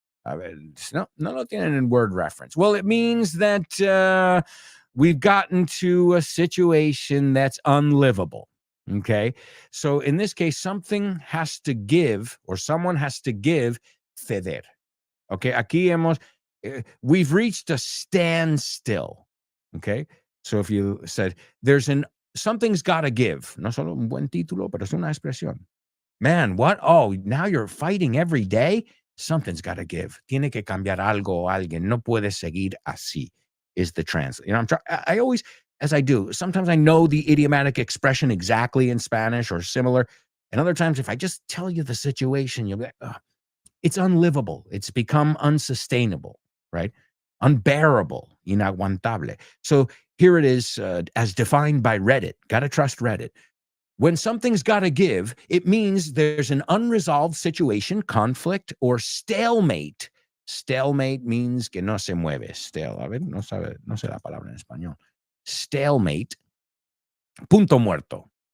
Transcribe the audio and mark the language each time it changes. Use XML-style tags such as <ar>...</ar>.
<es>No tienen</es> <en>in word reference. Well, it means that we've gotten to a situation that's unlivable. Okay. So in this case, something has to give, or someone has to give, ceder. Okay. Aquí we've reached a standstill. Okay. So if you said something's got to give,</en> <es>no solo un buen título, pero es una expresión.</es> <en>Man, what? Oh, now you're fighting every day? Something's got to give.</en> <es>Tiene que cambiar algo o alguien. No puede seguir así</es> <en>is the translate. You know, I always, as I do, sometimes I know the idiomatic expression exactly in Spanish or similar. And other times, if I just tell you the situation, you'll be like, oh, it's unlivable. It's become unsustainable, right? Unbearable, inaguantable. So here it is as defined by Reddit. Got to trust Reddit. When something's got to give, it means there's an unresolved situation, conflict, or stalemate. Stalemate means</en> <es>que no se mueve. A ver, no sé la palabra en español. Stalemate, punto muerto.</es>